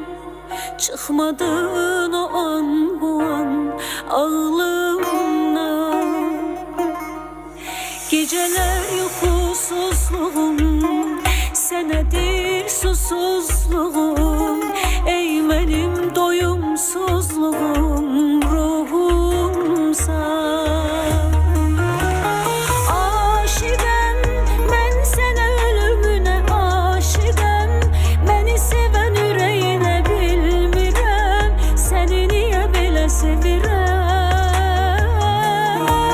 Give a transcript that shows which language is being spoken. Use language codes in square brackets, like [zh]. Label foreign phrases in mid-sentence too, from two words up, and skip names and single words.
[tr] Çıkmadın o an bu an ağlımdan. Geceler uykusuzluğum, senedir susuzluğum. Ey benim doyumsuzluğum, ruhumsa. [az] Aşıqəm, mən sənə ölümünə aşıqəm. Məni sevən ürəyinə bilmirəm, səni niyə belə sevirəm.